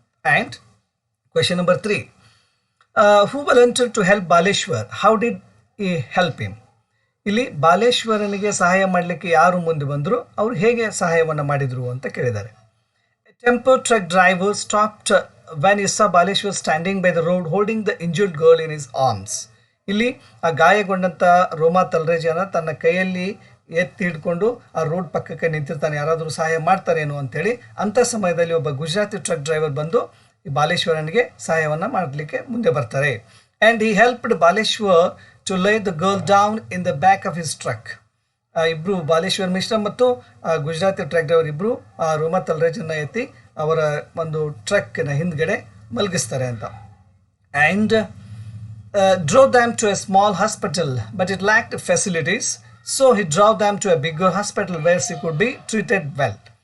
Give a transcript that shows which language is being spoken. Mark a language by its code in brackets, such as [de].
[en] And question number 3. Who volunteered to help Baleshwar? How did he help him? [kn] ಇಲ್ಲಿ ಬಾಲೇಶ್ವರನಿಗೆ ಸಹಾಯ ಮಾಡಲಿಕ್ಕೆ ಯಾರು ಮುಂದೆ ಬಂದರು, ಅವರು ಹೇಗೆ ಸಹಾಯವನ್ನು ಮಾಡಿದರು ಅಂತ ಕೇಳಿದ್ದಾರೆ. [en] Tempo truck driver stopped when he saw Baleshwar standing by the road holding the injured girl in his arms. [kn] ಇಲ್ಲಿ ಆ ಗಾಯಗೊಂಡಂಥ ರೋಮಾ ತಲ್ರೇಜನ ತನ್ನ ಕೈಯಲ್ಲಿ ಎತ್ತಿ ಹಿಡ್ಕೊಂಡು ಆ ರೋಡ್ ಪಕ್ಕಕ್ಕೆ ನಿಂತಿರ್ತಾನೆ, ಯಾರಾದರೂ ಸಹಾಯ ಮಾಡ್ತಾರೇನೋ ಅಂತೇಳಿ. ಅಂಥ ಸಮಯದಲ್ಲಿ ಒಬ್ಬ ಗುಜರಾತಿ ಟ್ರಕ್ ಡ್ರೈವರ್ ಬಂದು ಈ ಬಾಲೇಶ್ವರನಿಗೆ ಸಹಾಯವನ್ನು ಮಾಡಲಿಕ್ಕೆ ಮುಂದೆ ಬರ್ತಾರೆ. [en] And he helped Baleshwar to lay the girl down in the back of his truck. [kn] ಇಬ್ಬರು ಬಾಲೇಶ್ವರ್ ಮಿಶ್ರಾ ಮತ್ತು ಗುಜರಾತಿ ಟ್ರಕ್ ಡ್ರೈವರ್ ಇಬ್ಬರು ರೋಮಾ ತಲ್ರೇಜನ್ನು ಎತ್ತಿ ಅವರ ಒಂದು ಟ್ರಕ್ನ ಹಿಂದ್ಗಡೆ ಮಲಗಿಸ್ತಾರೆ ಅಂತ. [en] And drove them to a small hospital but it lacked facilities, so he drove them to a bigger hospital where she could be treated well.